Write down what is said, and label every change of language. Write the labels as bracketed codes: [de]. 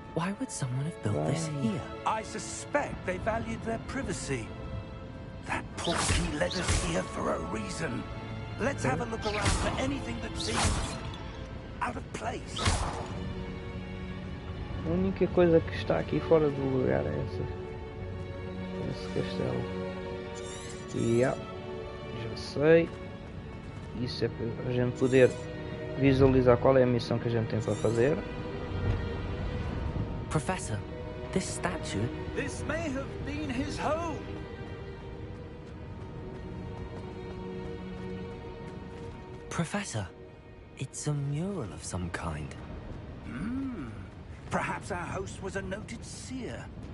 [en] Why would someone have built this here? I suspect they valued their privacy. That portkey led us here for a reason. Let's have a look around for anything that seems out of place. [pt] A única coisa que está aqui fora do lugar é esse castelo. E já sei. Isso é para a gente poder visualizar qual é a missão que a gente tem para fazer. [en] Professor, this statue... This may have been his home. Professor, it's a mural of some kind. Perhaps our host was a noted seer.